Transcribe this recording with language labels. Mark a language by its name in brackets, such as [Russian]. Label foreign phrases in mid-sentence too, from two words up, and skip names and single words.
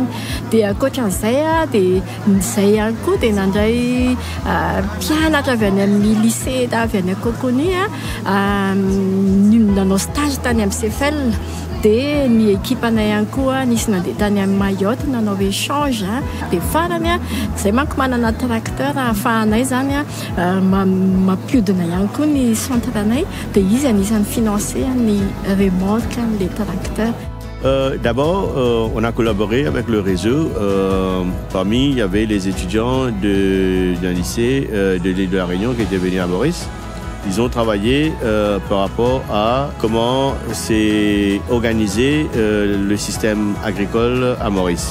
[Malagasy] Dia ankoatran'izay dia izay ihany koa dia nandray mpianatra avy any amin'ny lycée avy any Coconi nanao stage tany amin'ny CFL. Dia ny ekipanay ihany koa nisy nandeha tany amin'ny Mayotte nanao échange. Dia farany izay manko manana tracteur ahafahanay zany mampiodina ihany koa ny centre-nay dia izy anisany financé ny [French] remorque les tracteurs. D'abord, on a collaboré avec le réseau. Parmi, il y avait les étudiants d'un lycée de l'île de la Réunion qui étaient venus à Maurice. Ils ont travaillé par rapport à comment s'est organisé le système agricole à Maurice.